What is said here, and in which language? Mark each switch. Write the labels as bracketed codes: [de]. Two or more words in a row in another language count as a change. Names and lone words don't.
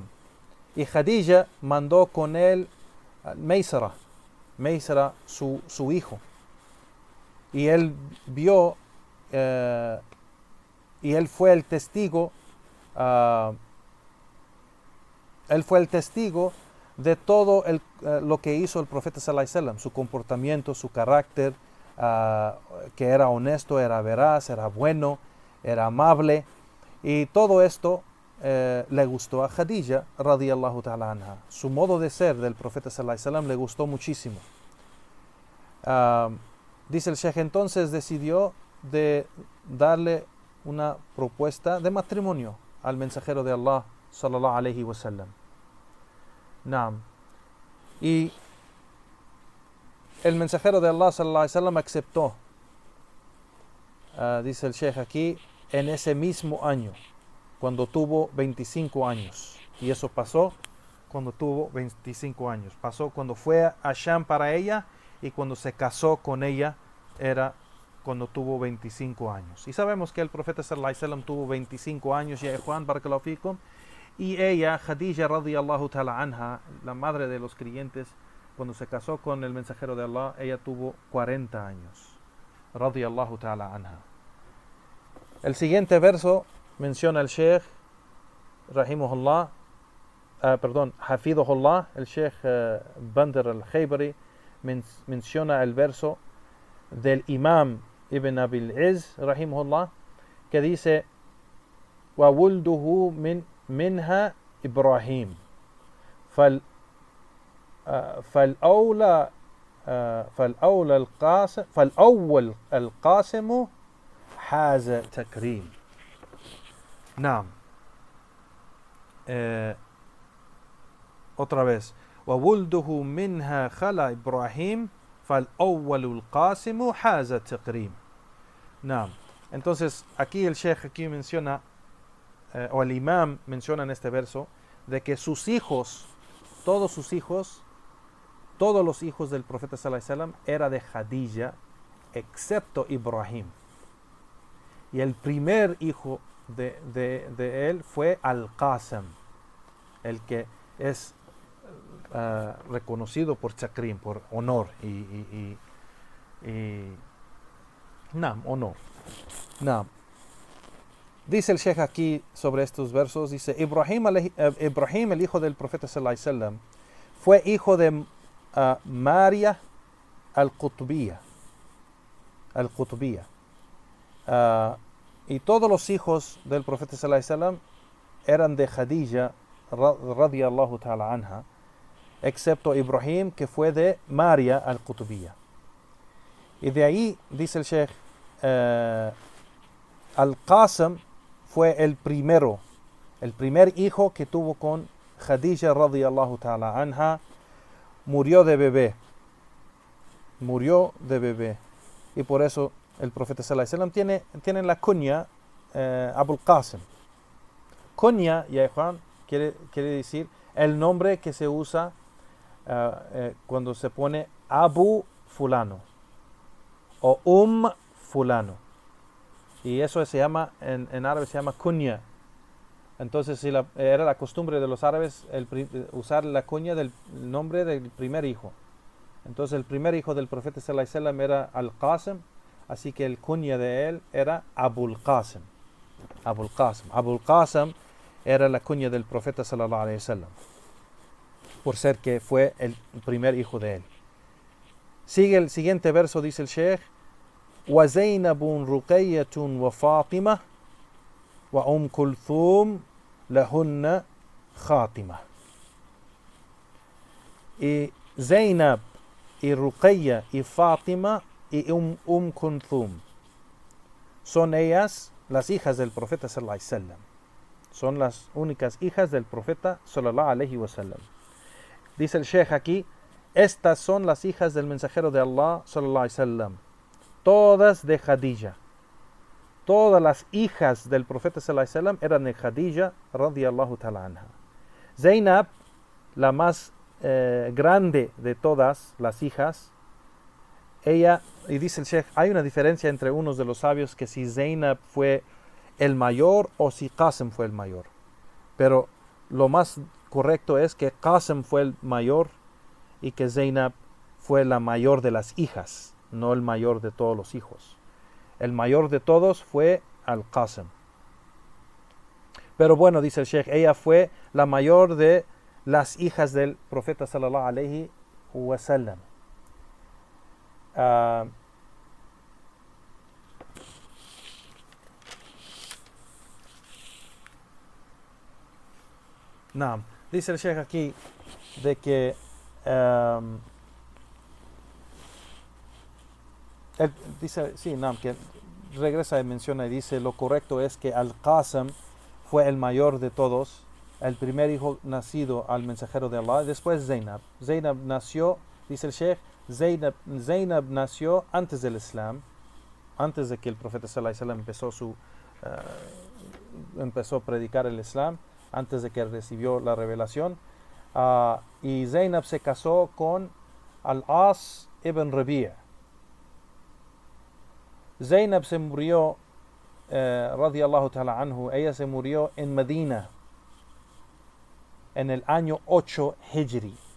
[es] Y Khadija mandó con él Maysara, su hijo. Y él vio, y él fue el testigo, de todo lo que hizo el profeta [ar] صلى الله عليه وسلم, [es] su comportamiento, su carácter, que era honesto, era veraz, era bueno, era amable, y todo esto le gustó a Khadija [ar] رضي الله تعالى عنها. [es] Su modo de ser del profeta [ar] صلى الله عليه وسلم [es] le gustó muchísimo. Dice el Sheikh, entonces decidió de darle una propuesta de matrimonio al mensajero de Allah [ar] صلى الله عليه وسلم. [es] Naam. Y el mensajero de Allah [ar] صلى الله عليه وسلم [es] aceptó, dice el Sheikh aquí, en ese mismo año, cuando tuvo 25 años. Y eso pasó cuando tuvo 25 años. Pasó cuando fue a Sham para ella, y cuando se casó con ella era cuando tuvo 25 años. Y sabemos que el profeta [ar] صلى الله عليه وسلم [es] tuvo 25 años, ya Juan [ar] بارك الله فيكم, [es] y ella, [ar] Khadija رضي الله تعالى عنها, [es] la madre de los creyentes, cuando se casó con el mensajero de Allah, ella tuvo 40 años, [ar] رضي الله تعالى عنها. [es] El siguiente verso menciona el Sheikh rahimahullah, hafidhahullah, el Sheikh Bandar al-Khaybari menciona el verso del Imam Ibn Abil Izz rahimahullah, que dice: [ar] وولده منها إبراهيم فالأول القاسم حاز تكريم. نعم. [es] Otra vez: [ar] وولده منها خلا إبراهيم فالأول القاسم حاز تكريم. نعم. [es] Entonces aquí el Sheikh aquí menciona, o el Imam menciona en este verso, de que sus hijos, todos sus hijos, todos los hijos del profeta [ar] صلى الله عليه وسلم [es] era de Khadija, excepto Ibrahim. Y el primer hijo de él fue Al-Qasim, el que es reconocido por Chakrim, por honor y honor. Dice el Sheikh aquí sobre estos versos, dice Ibrahim, el hijo del profeta [ar] صلى الله عليه وسلم, [es] fue hijo de Maria al-Qutbiyya. Y todos los hijos del profeta [ar] صلى الله عليه وسلم [es] eran de Khadija [ar] رضي الله تعالى عنها, [es] excepto Ibrahim, que fue de Maria al-Qutbiyya. Y de ahí, dice el Sheikh, Al-Qasim fue el primer hijo que tuvo con Khadija [ar] رضي الله تعالى عنها. [es] Murió de bebé. Y por eso el profeta [ar] صلى الله عليه وسلم [es] tiene la kunya Abul Qasim. Kunya, ya Juan, quiere decir el nombre que se usa cuando se pone Abu fulano o fulano. Y eso se llama, en árabe se llama kunya. Entonces era la costumbre de los árabes usar la kunya del nombre del primer hijo. Entonces el primer hijo del profeta [ar] صلى الله عليه وسلم [es] era Al-Qasim, así que el kunya de él era Abul Qasim. Abul Qasim era la kunya del profeta [ar] صلى الله عليه وسلم, [es] por ser que fue el primer hijo de él. Sigue el siguiente verso, dice el Sheikh: [ar] وَزَيْنَبٌ رُقَيَّةٌ وَفَاطِمَةٌ كُلْثُومٌ لَهُنَّ خَاتِمَةٌ. [es] Y Zainab y Ruqayya y Fátima y Kulthum son ellas las hijas del profeta [ar] صلى الله عليه وسلم. [es] Son las únicas hijas del profeta [ar] صلى الله عليه وسلم. [es] Dice el Sheikh aquí: estas son las hijas del mensajero de Allah [ar] صلى الله عليه وسلم, [es] todas de Khadija. Todas las hijas del profeta [ar] صلى الله عليه وسلم [es] eran de Khadija [ar] رضي الله تعالى عنها. [es] Zainab, la más grande de todas las hijas, ella, y dice el Sheikh, hay una diferencia entre unos de los sabios que si Zainab fue el mayor o si Qasim fue el mayor. Pero lo más correcto es que Qasim fue el mayor y que Zainab fue la mayor de las hijas, no el mayor de todos los hijos. El mayor de todos fue Al-Qasim. Pero bueno, dice el Sheikh, ella fue la mayor de las hijas del profeta [ar] صلى الله عليه وسلم. [es] Dice el Sheikh aquí de que que regresa y menciona y dice: lo correcto es que Al-Qasim fue el mayor de todos, el primer hijo nacido al mensajero de Allah. Después Zainab nació, dice el Sheikh, Zainab nació antes del Islam, antes de que el profeta [ar] صلى الله عليه وسلم [es] empezó a predicar el Islam, antes de que recibió la revelación. Y Zainab se casó con Al-As ibn Rabi'. Zainab se murió, [ar] رضي الله تعالى عنه, [es] ella se murió en Medina en el año 8 Hijri.